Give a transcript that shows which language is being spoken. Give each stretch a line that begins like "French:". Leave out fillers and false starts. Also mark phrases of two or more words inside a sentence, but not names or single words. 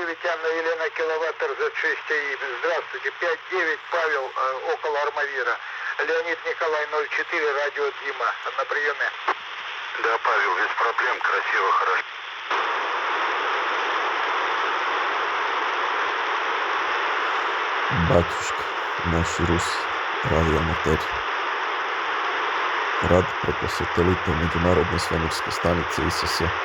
Russian: 9, Анна Елена, киловатт, РЗ-6 АИ. Здравствуйте, 5-9, Павел, около Армавира. Леонид Николай, 04, радио Дима, на приеме. Да, Павел, без проблем, красиво, хорошо. Батюшка,
Serbian: naši Rusi, radioamateri. Rad preko satelita Međunarodne svemirske stanice ISS.